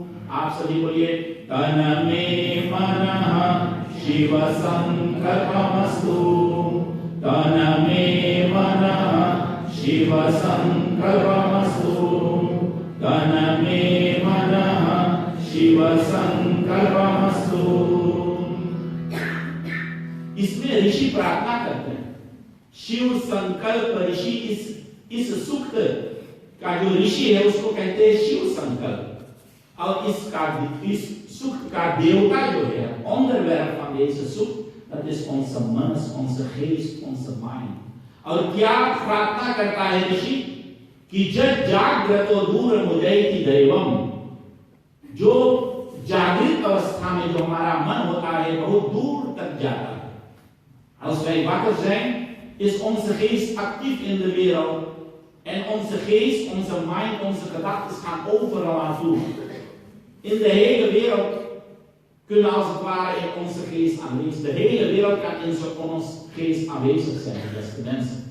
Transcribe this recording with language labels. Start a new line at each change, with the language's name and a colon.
Hindi: आप सभी बोलिए,
Sanskrit: तन्मे मनः शिव संकल्पमस्तु, तन्मे मनः शिव संकल्पमस्तु, तन्मे मनः शिव संकल्पमस्तु।
Hindi: इसमें ऋषि प्रार्थना करते हैं, शिव संकल्प ऋषि, इस सूक्त का जो ऋषि है उसको कहते हैं शिव संकल्प। और इस सूक्त का देवता जो है,
Dutch: onderwerp van deze सूक्त, dat is onze mens, onze geest, onze mind।
Hindi: और क्या प्रार्थना करता है ऋषि कि जब
Sanskrit: जागृतो दूर मुदैति दैवम,
Hindi: जो जागृत अवस्था में जो हमारा मन होता है बहुत दूर तक जाता है।
Dutch: Als wij wakker zijn, is onze geest actief in de wereld en onze geest, onze mind, onze gedachten gaan overal naartoe. In de hele wereld kunnen als het ware in onze geest aanwezig. De hele wereld kan in onze geest aanwezig zijn, beste mensen.